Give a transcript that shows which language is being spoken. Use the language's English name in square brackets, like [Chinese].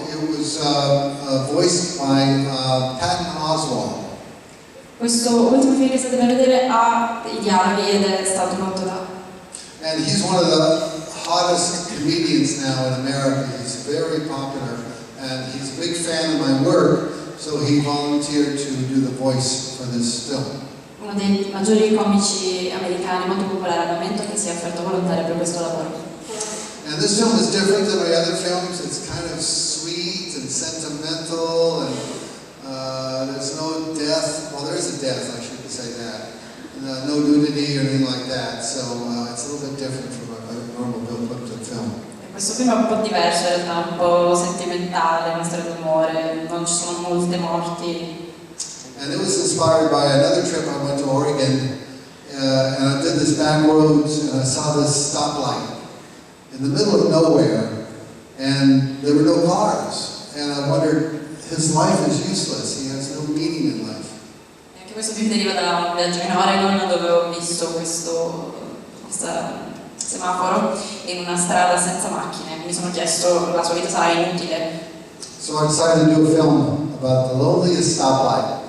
[English] It was voiced by Patton Oswalt. [Italian] Questo ultimo film che state per vedere ha i dialoghi ed è stato fatto da... [English] And he's one of the hottest comedians now in America. He's very popular, and he's a big fan of my work, so he volunteered to do the voice for this film. [Italian] Uno dei maggiori comici americani, molto popolare al momento, che si è offerto volontario per questo lavoro. [English] And this film is different than my other films. It's kind of sweet and sentimental, and there's no death. Well, there is a death, I shouldn't say that. No nudity or anything like that, so it's a little bit different from a normal Bill Plympton film. [Italian] E questo film è un po' diverso, in realtà, un po' sentimentale, una storia d'amore, non ci sono molte morti. [English] And it was inspired by another trip I went to Oregon, and I did this back roads, and I saw this stoplight in the middle of nowhere, And there were no cars. And I wondered, his life is useless. He has no meaning in life. [Italian] E anche questo film deriva da un viaggio in Oregon dove ho visto questo semaforo in una strada senza macchine. Mi sono chiesto, la sua vita sarà inutile. [English] So I decided to do a film about the loneliest stoplight.